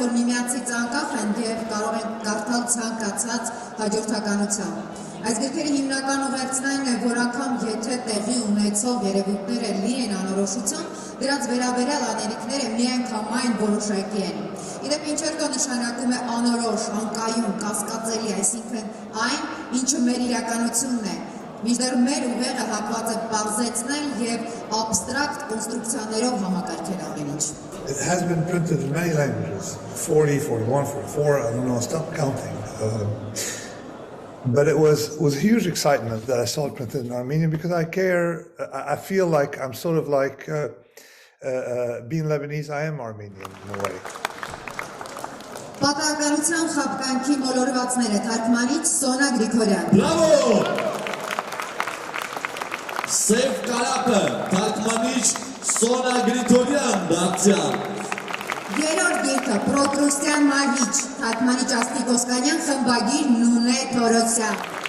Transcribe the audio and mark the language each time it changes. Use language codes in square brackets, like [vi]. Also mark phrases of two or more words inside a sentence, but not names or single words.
[hy] որ միմյանցից անկախ են և կարող են կարդալ ցանկացած հաջորդականությամբ։ Այս գրքերի հիմնական ուղերձն այն է, որ անգամ եթե տեղի ունեցող երևույթները լի են անորոշությամբ, դրանց վերաբերյալ անելիքները միանգամայն որոշակի են։ Իդեպ Ինչերտո նշանակում է անորոշ, անկայուն, կասկածելի, այսինքն այն, ինչը մեր իրականությունն է, մինչդեռ մեր ուղեղը հակված է պարզեցնել և աբստրակտ կոնստրուկցիաներով համակարգել ամեն ինչ։ [en] It has been printed in many languages, 40, 41, 44, I don't know, stop counting. But it was a huge excitement that I saw it printed in Armenian because I feel like I'm sort of like, being Lebanese, I am Armenian in a way. [hy] Պատահականության խաբկանքի մոլորվածները թարգմանիչ Սոնա Գրիգորյան։ Բրավո! Սև կարապը, թարգմանիչ Սոնա Գրիգորյան դարձյալ։ Երրորդ գիրքը Պրոկրուստյան մահիճ, թարգմանիչ Աստիկ Օսկանյան, խմբագիր Նունե Թորոսյան։